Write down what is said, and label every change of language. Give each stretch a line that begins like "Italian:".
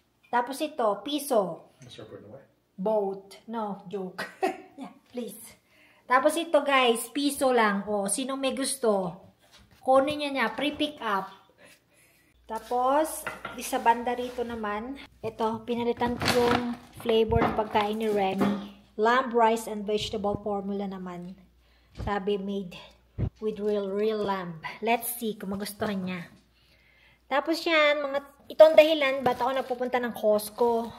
Filipino: Tapos ito, piso. Boat.
English: No, joke. Yeah, please.
Filipino: Tapos ito guys, piso lang. O, sinong may gusto? Kunin niya, pre-pick up. Tapos, sa banda rito naman, ito, pinalitan ko yung flavor ng pagkain ni Remy.
English: Lamb, rice, and vegetable formula naman. Sabi, made with real lamb. Let's see
Filipino: kung magustuhan niya. Tapos yan, ito ang dahilan ba't ako nagpupunta ng Costco.